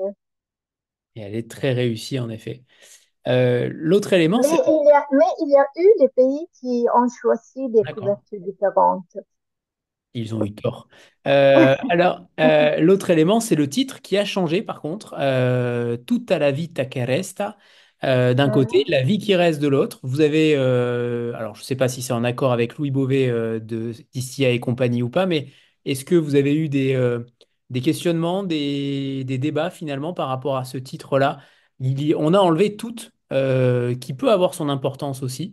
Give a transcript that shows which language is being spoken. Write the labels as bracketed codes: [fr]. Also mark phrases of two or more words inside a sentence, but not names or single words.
[fr] Et elle est très réussie en effet. L'autre élément, c'est... Mais il y a eu des pays qui ont choisi des D'accord. couvertures différentes. Ils ont eu tort. L'autre élément, c'est le titre qui a changé par contre. Tutta la vita che resta, d'un côté, Mhm. la vie qui reste de l'autre. Vous avez, alors je ne sais pas si c'est en accord avec Louis Beauvais de d'Istia et compagnie ou pas, mais est-ce que vous avez eu des questionnements, des débats finalement par rapport à ce titre-là? On a enlevé toute, qui peut avoir son importance aussi.